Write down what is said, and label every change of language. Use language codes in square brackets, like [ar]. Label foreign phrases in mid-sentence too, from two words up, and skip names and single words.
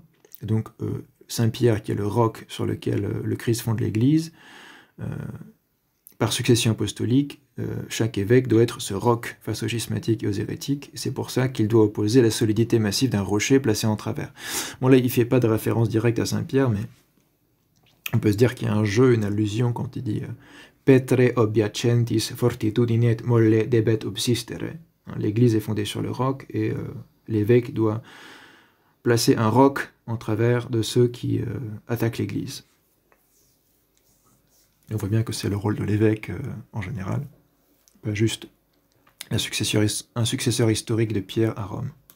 [fr] Donc, Saint-Pierre, qui est le roc sur lequel le Christ fonde l'Église, par succession apostolique, chaque évêque doit être ce roc face aux schismatiques et aux hérétiques. C'est pour ça qu'il doit opposer la solidité massive d'un rocher placé en travers. Bon là, il ne fait pas de référence directe à Saint-Pierre, mais on peut se dire qu'il y a un jeu, une allusion quand il dit « [la] Petre obiacentis fortitudine et molle debet obsistere ». [fr] L'Église est fondée sur le roc, et l'évêque doit placer un roc en travers de ceux qui attaquent l'Église. On voit bien que c'est le rôle de l'évêque en général, pas juste un successeur historique de Pierre à Rome.